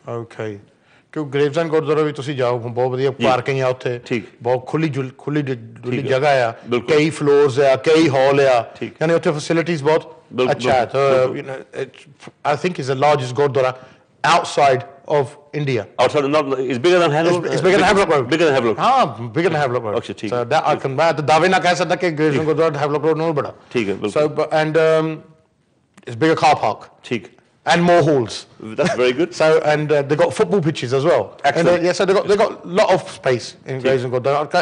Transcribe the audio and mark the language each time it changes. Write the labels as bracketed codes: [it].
[pa] Okay ਕਿਉਂ ਗ੍ਰੇਵਜ਼ਨ ਗੁਰਦੁਆਰਾ ਵੀ ਤੁਸੀਂ ਜਾਓ ਬਹੁਤ ਵਧੀਆ ਪਾਰਕਿੰਗ ਆ ਉੱਥੇ ਬਹੁਤ ਖੁੱਲੀ ਜਗ੍ਹਾ ਆ ਕਈ ਫਲੋਰਸ ਆ ਕਈ ਹਾਲ ਆ ਯਾਨੀ ਉੱਥੇ ਫੈਸਿਲਿਟੀਜ਼ ਬਹੁਤ ਅੱਛਾ ਹੈ ਤਾਂ I think is the largest Gurdwara [en] outside of India. Outside, not it's bigger than Havelock. It's bigger than Havelock Road. Bigger than Havelock. हाँ, bigger than Havelock Road. [hi] Okay, ठीक. [en] So that I can [hi] मैं तो दावे ना कह सकता कि Gravesend gurdwara Havelock Road नहीं बड़ा. ठीक है, बिल्कुल. [en] So and it's bigger car park. [hi] ठीक. [en] And more halls. That's very good. So and they got football pitches as well. Excellent. And, yeah, so they got a lot of space in Gravesend Gurdwara.